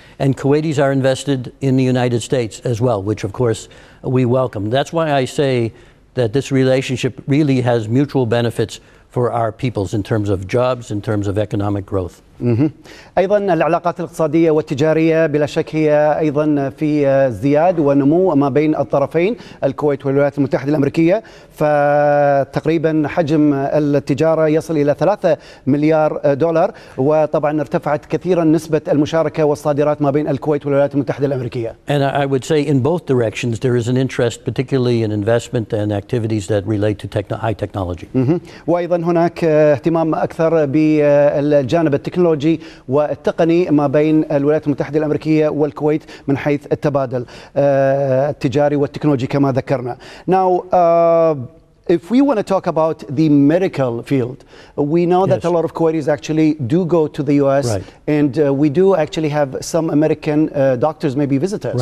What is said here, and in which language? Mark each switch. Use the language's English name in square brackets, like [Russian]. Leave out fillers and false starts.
[English] And Kuwaitis are invested in the United States as well, which of course we welcome. That's why I say that this relationship really has mutual benefits for our peoples in terms of jobs, in terms of economic growth. [Arabic] أيضا العلاقات الاقتصادية والتجارية بلا شك هي أيضا في ازدياد ونمو ما بين الطرفين الكويت والولايات المتحدة الأمريكية، فتقريبا حجم التجارة يصل إلى 3 مليار دولار، وطبعا ارتفعت كثيرا نسبة المشاركة والصادرات ما بين الكويت والولايات المتحدة الأمريكية. [English] And I would say in both directions there is an interest, particularly in investment and activities that relate to high technology. [Arabic] وأيضا هناك اهتمام أكثر بالجانب التكنولوجي والتقني ما بين الولايات المتحدة الأمريكية والكويت من حيث التبادل التجاري والتكنولوجي كما ذكرنا. [English] Now, if we want to talk about the medical field, we know that a lot of Kuwaitis actually do go to the US, and we do actually have some American doctors maybe visit us.